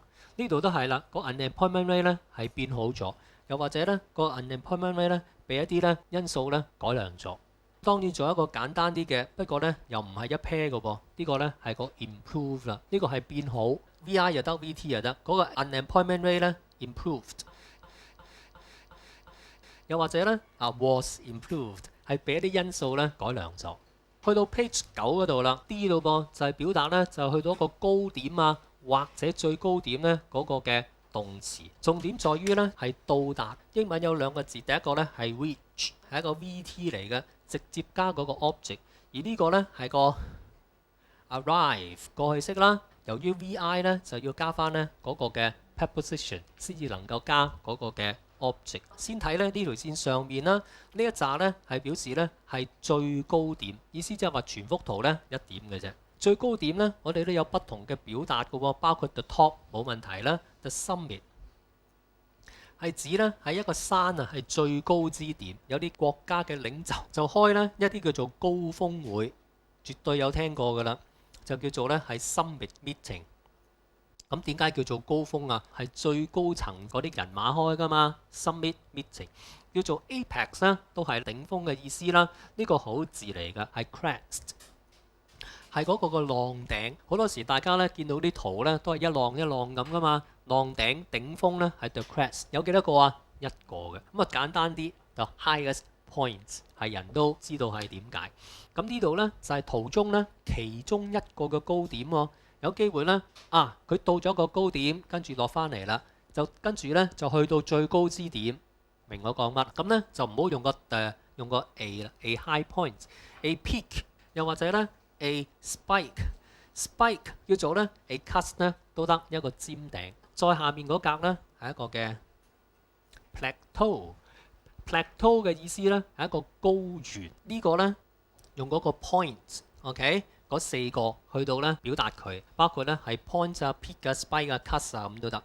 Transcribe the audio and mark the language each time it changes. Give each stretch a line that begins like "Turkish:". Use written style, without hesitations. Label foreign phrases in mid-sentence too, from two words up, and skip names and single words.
Cantonese: 呢度都係啦，個
English: unemployment rate
Cantonese: 咧係變好咗，又或者咧個
English: unemployment rate
Cantonese: 咧被一啲咧因素咧改良咗。當然做一個簡單啲嘅，不過咧又唔係一 pair 嘅噃。呢個咧係個 improve 啦，呢個係變好 ，VI 又得 VT 又得。嗰個
English: unemployment rate
Cantonese: 咧 improved， 又或者咧
English: was improved
Cantonese: 係俾一啲因素咧改良咗。去到 page 9嗰度啦 ，D 度噃就係表達咧就去到一個高點啊，或者最高點咧嗰個嘅動詞。重點在於咧係到達。英文有兩個字，第一個咧係 reach， 係一個 VT 嚟嘅。直接加嗰個 object， 而呢個呢係個 arrive 過去式啦。由於 vi 呢就要加翻呢嗰個嘅 preposition 先至能夠加嗰個嘅 object。先睇呢呢條線上面啦，呢一紮呢係表示呢係最高點，意思即係話全幅圖呢一點嘅啫。最高點呢，我哋都有不同嘅表達嘅喎，包括
English: the top
Cantonese: 冇問題啦 ，
English: the summit。
Cantonese: 係指咧喺一個山啊，係最高之點。有啲國家嘅領袖就開咧一啲叫做高峰會，絕對有聽過㗎啦，就叫做咧係
English: summit meeting。
Cantonese: 咁點解叫做高峰啊？係最高層嗰啲人馬開㗎嘛 ，
English: summit meeting。
Cantonese: 叫做 apex 咧，都係頂峰嘅意思啦。呢個好字嚟㗎，係 crest， 係嗰個個浪頂。好多時大家咧見到啲圖咧都係一浪一浪咁㗎嘛。浪頂頂峰咧係
English: the crest，
Cantonese: 有幾多個啊？一個嘅。咁啊簡單啲就
English: highest point
Cantonese: 係人都知道係點解。咁呢度咧就係圖中咧其中一個嘅高點喎。有機會咧佢到咗個高點，跟住落翻嚟啦，就跟住咧就去到最高之點。明我講乜？咁咧就唔好用個用個 A 啦 ，
English: A high point，A peak，
Cantonese: 又或者咧
English: A spike
Cantonese: 叫做咧
English: A crest
Cantonese: 咧都得，一個尖頂。再下面嗰格咧係一個嘅 plateau 嘅意思咧係一個高原。呢個咧用嗰個 point，OK 嗰四個去到咧表達佢，包括咧係 point 啊、peak 啊、spike 啊、crest 啊咁都得。